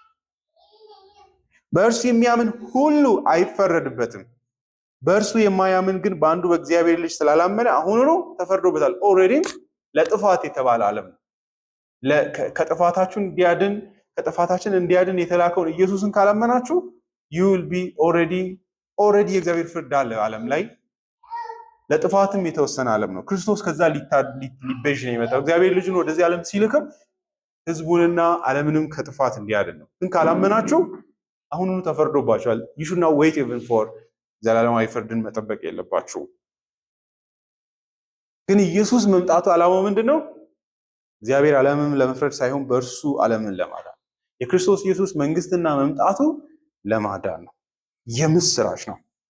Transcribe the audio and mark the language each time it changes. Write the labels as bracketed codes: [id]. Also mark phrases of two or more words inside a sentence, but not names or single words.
[am] በእርሱ የሚያምን ሁሉ አይፈረድበትም። በእርሱ የማያምን ግን በአንዱ በእግዚአብሔር ልጅ ስላላመነ አሁኑኑ ተፈርዶበታል። ኦልሬዲ ለጥፋት የተባለ ዓለም ነው። ከጥፋታችን እንዲያድን የተላከውን ኢየሱስን ካላመናችሁ [en] you will be already [am] የእግዚአብሔር ፍርድ አለ ዓለም ላይ። ለጥፋትም የተወሰነ ዓለም ነው። ክርስቶስ ከዛ ሊቤዥ ነው የመጣው። እግዚአብሔር ልጁን ወደዚህ ዓለም ሲልክም ህዝቡንና ዓለምንም ከጥፋት እንዲያድን ነው። ግን ካላመናችሁ አሁኑኑ ተፈርዶባችኋል። [en] you should not wait even for [am] ዘላለማዊ ፍርድን መጠበቅ የለባችሁ። ግን ኢየሱስ መምጣቱ ዓላማው ምንድነው? እግዚአብሔር ዓለምን ለመፍረድ ሳይሆን በእርሱ ዓለምን ለማዳን። የክርስቶስ ኢየሱስ መንግስትና መምጣቱ ለማዳን ነው። የምስራች ነው።